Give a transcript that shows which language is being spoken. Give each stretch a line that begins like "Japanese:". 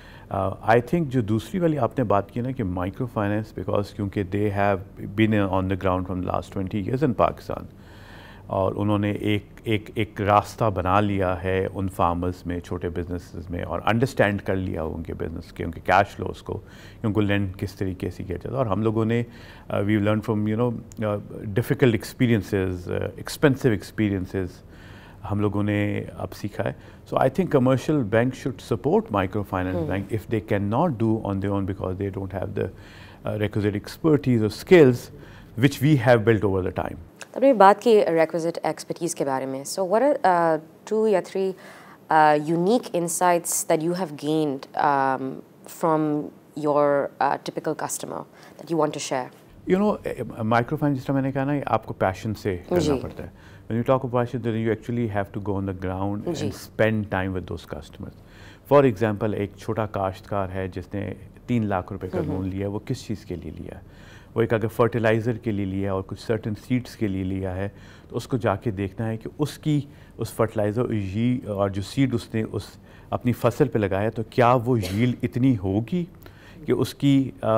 Urdu: I think جو دوسری والی آپ نے بات کی نا کہ مائکرو فائنینس, بیکاز کیونکہ
English: they have been on the ground from last 20 years in Pakistan,
Urdu: اور انہوں نے ایک راستہ بنا لیا ہے ان فارمرز میں, چھوٹے بزنسز میں, اور انڈرسٹینڈ کر لیا ان کے بزنس کے, ان کے کیش فلوز کو, ان کو لینڈ کس طریقے سے کیا جاتا ہے. اور ہم لوگوں نے
English: we learn from difficult experiences,
Urdu: expensive experiences ہم لوگوں نے اب سیکھا ہے.
English: So I think commercial bank should support micro finance bank if they can not do on their own, because they don't have the requisite expertise اور skills which we have built over the time.
Urdu: تب نے بات کی requisite expertise کے بارے میں.
English: So what are 2 یا 3 unique insights that you have gained from your typical customer that you want to share?
Urdu: Micro finance جس طرح میں نے کہا نا, آپ کو پیشن سے کرنا پڑتا ہے.
English: When you talk about passion, then you actually have to go on the ground and spend time with those customers. For example,
Urdu: ایک چھوٹا کاشتکار ہے جس نے 3 لاکھ روپے کا لون لیا ہے, وہ کس چیز کے لیے لیا ہے؟ وہ ایک اگر فرٹیلائزر کے لیے لیا ہے اور کچھ سرٹن سیڈس کے لیے لیا ہے, تو اس کو جا کے دیکھنا ہے کہ اس فرٹیلائزر اور جو سیڈ اس نے اپنی فصل پہ لگایا, تو کیا وہ ییلڈ اتنی ہوگی کہ اس کی